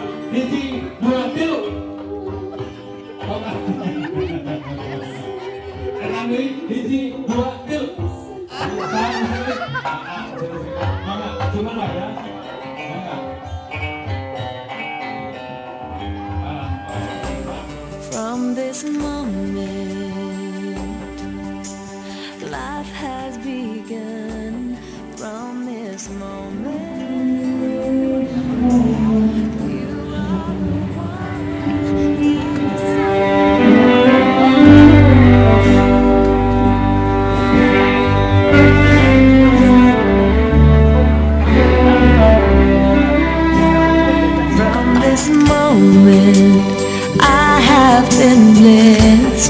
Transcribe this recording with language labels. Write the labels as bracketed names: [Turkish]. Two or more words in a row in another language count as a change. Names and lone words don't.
[Sundanese] hiji, dua, tilu. Enam hiji, dua, tilu. Mangga, [Indonesian] cuma lah ya. [Sundanese] Mangga. [English] From this moment, life has begun. From this moment, you are the one From this moment, I have been blessed.